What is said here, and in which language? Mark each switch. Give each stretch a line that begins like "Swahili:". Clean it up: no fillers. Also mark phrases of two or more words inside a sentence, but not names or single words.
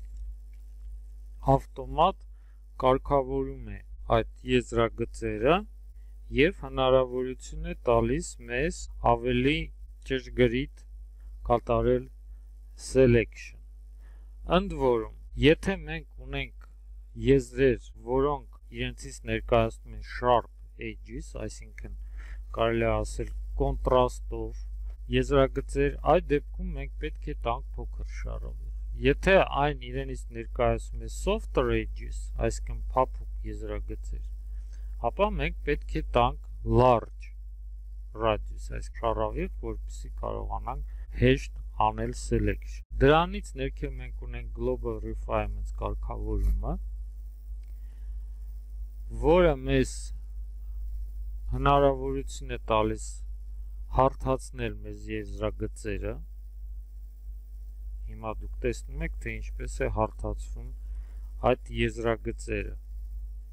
Armenian: ավտոմատ կարգավորում է այդ եզրագծերը եւ հնարավորություն է տալիս մեզ ավելի ճշգրիտ կատարել selection։ Ընդ որում, եթե մենք ունենք եզրեր, որոնք իրենցից ներկայացնում են
English: sharp edges,
Armenian: այսինքն կարելի է ասել կոնտրաստով եզրագծեր, այդ դեպքում մենք պետք է տանք փոքր շարավիղ։ Եթե այն իրենից ներկայացում է
English: softer edges,
Armenian: այսինքն փափուկ եզրագծեր, ապա մենք պետք է տանք
English: large radius,
Armenian: այսինքն շարավիղ, որպեսզի կարողանանք հեշտ անել selection։ Դրանից ներքև մենք ունենք
English: global refinements
Armenian: կարգավորումը, որը մեզ հնարավորություն է տալիս հարթացնել մեզ եզրագծերը։ Հիմա դուք տեսնում եք, թե ինչպես է հարթացվում այդ եզրագծերը։